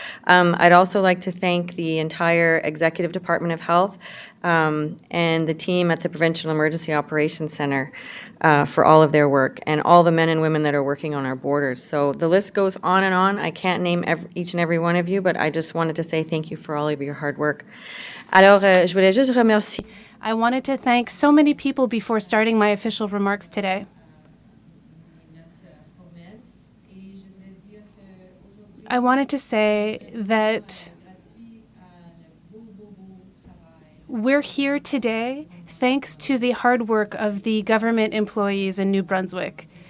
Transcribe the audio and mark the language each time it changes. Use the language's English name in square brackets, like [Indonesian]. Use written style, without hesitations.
[English] I'd also like to thank the entire Executive Department of Health and the team at the Provincial Emergency Operations Centre for all of their work and all the men and women that are working on our borders. So the list goes on and on. I can't name each and every one of you, but I just wanted to say thank you for all of your hard work. [French] Alors, je voulais juste remercier. [English] I wanted to thank so many people before starting my official remarks today. I wanted to say that we're here today thanks to the hard work of the government employees in New Brunswick.